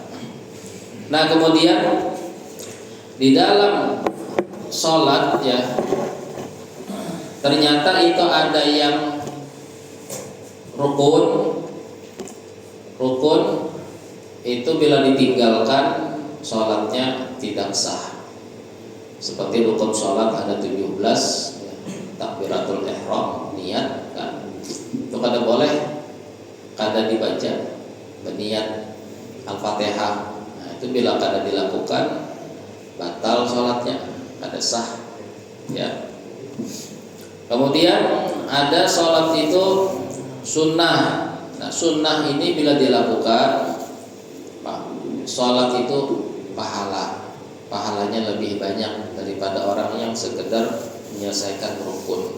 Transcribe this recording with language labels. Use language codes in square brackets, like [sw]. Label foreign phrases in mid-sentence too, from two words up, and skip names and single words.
[id] Nah, kemudian di dalam sholat ya, ternyata itu ada yang rukun itu bila ditinggalkan sholatnya tidak sah. Seperti rukun sholat ada 17 ya, [ar] تكبيرة الإحرام, [id] niat kan, itu kada boleh, kada dibaca berniat Al-Fatihah. Nah, itu bila kada dilakukan batal sholatnya, kada sah ya. Kemudian ada sholat itu sunnah. Nah, sunnah ini bila dilakukan, sholat itu pahalanya lebih banyak daripada orang yang sekedar menyelesaikan rukun.